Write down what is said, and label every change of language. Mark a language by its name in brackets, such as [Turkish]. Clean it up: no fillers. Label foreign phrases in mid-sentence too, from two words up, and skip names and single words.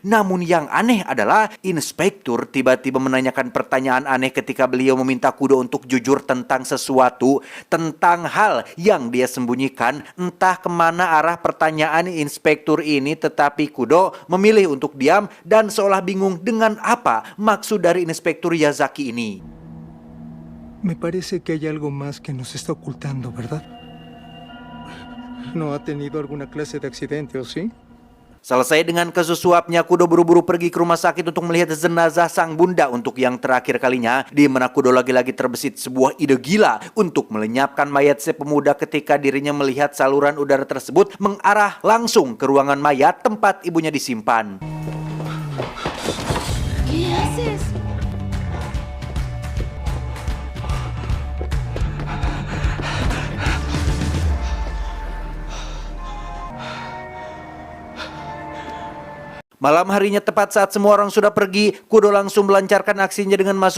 [Indonesian] Namun yang aneh adalah Inspektur tiba-tiba menanyakan pertanyaan aneh ketika beliau meminta Kudo untuk jujur tentang sesuatu, tentang hal yang dia sembunyikan. Entah kemana arah pertanyaan Inspektur ini, tetapi Kudo memilih untuk diam dan seolah bingung dengan apa maksud dari Inspektur Yazaki ini. [Spanish] Me parece que hay algo más que nos está ocultando, ¿verdad? ¿No ha tenido alguna clase de accidente o sí? [Indonesian] Selesai dengan kasus suapnya, Kudo buru-buru pergi ke rumah sakit untuk melihat jenazah sang bunda untuk yang terakhir kalinya, di mana Kudo lagi-lagi terbesit sebuah ide gila untuk melenyapkan mayat si pemuda ketika dirinya melihat saluran udara tersebut mengarah langsung ke ruangan mayat tempat ibunya disimpan. [Spanish] ¿Qué haces? [Indonesian] Malam harinya tepat saat semua orang sudah pergi, Kudo langsung melancarkan aksinya dengan masuk